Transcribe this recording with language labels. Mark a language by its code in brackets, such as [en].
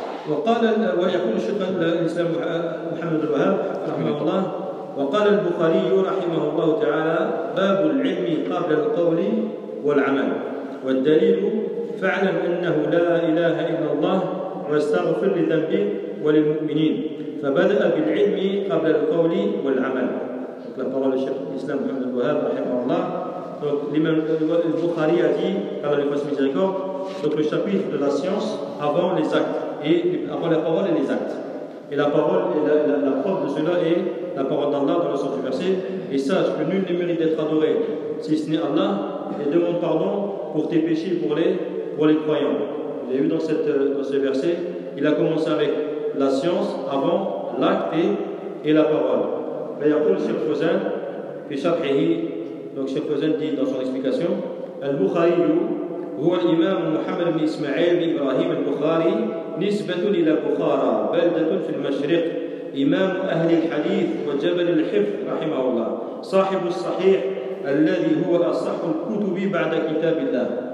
[ar] وقال ويقول الشيخ الإسلام محمد الوهاب رحمه الله وقال البخاري رحمه الله تعالى باب العلم قبل القول والعمل والدليل فاعلم أنه لا إله إلا الله واستغفر لذنبك وللمؤمنين فبدأ بالعلم قبل القول والعمل [fr] قال الشيخ الإسلام محمد الوهاب رحمه الله لمن البخاري دي قال لفاس ميزيكو donc le chapitre de la science avant les actes et avant la parole et les actes. Et la parole, et la preuve de cela est la parole d'Allah dans le sens du verset. Et sache que nul ne mérite d'être adoré si ce n'est Allah, et demande pardon pour tes péchés pour les croyants. Vous avez vu dans ce verset, il a commencé avec la science avant l'acte et la parole. Mais il y a tout le Cheikh Fawzan, et Shabhihi, donc Cheikh Fawzan dit dans son explication, Al-Bukhari, [ar] هو الإمام محمد بن إسماعيل بن إبراهيم البخاري نسبة إلى بخارى بلدة في المشرق إمام أهل الحديث وجبل الحفظ رحمه الله صاحب الصحيح الذي هو أصح الكتب بعد كتاب الله